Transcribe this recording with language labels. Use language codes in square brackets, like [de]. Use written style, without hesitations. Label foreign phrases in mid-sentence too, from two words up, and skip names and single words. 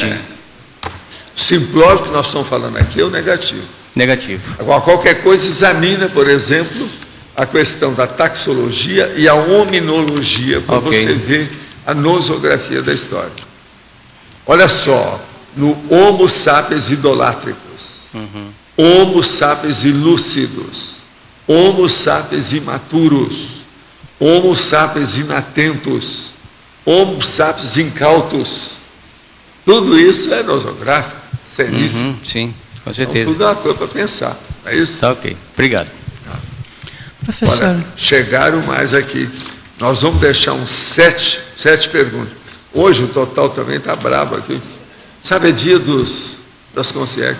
[pt] O simplório que nós estamos falando aqui é o negativo. Negativo. Agora, qualquer coisa examina, por exemplo, a questão da taxologia e a hominologia, para você ver a nosografia da história. Olha só, no Homo sapiens idolátricos, Homo sapiens ilúcidos, Homo sapiens imaturos, Homo sapiens inatentos, Homo sapiens incautos. Tudo isso é nosográfico, seríssimo. Sim, com certeza. Então, tudo é uma coisa para pensar. É isso? Tá ok. Obrigado. Professor. Olha, chegaram mais aqui. Nós vamos deixar uns sete perguntas. Hoje o total também está brabo aqui. Sabe, é dia das consciências.